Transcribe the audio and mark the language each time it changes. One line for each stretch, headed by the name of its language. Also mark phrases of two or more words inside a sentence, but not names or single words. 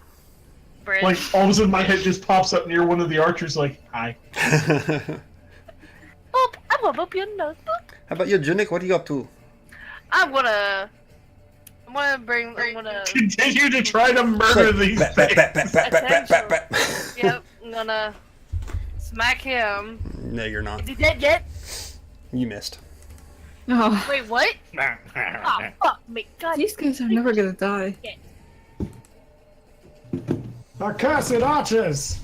English: Bridge. all of a sudden my head just pops up near one of the archers, like hi. Oh, I'm gonna up your notebook. How about you, Junik? What are you up to? I'm gonna Continue to try to murder these Bat, bat, things. bat, bat, bat, bat, bat, bat. Yep, I'm gonna smack him. No, you're not. Is he dead yet? You missed. Oh, Wait, what? Oh, fuck me. God. these guys are never gonna die. Accursed archers.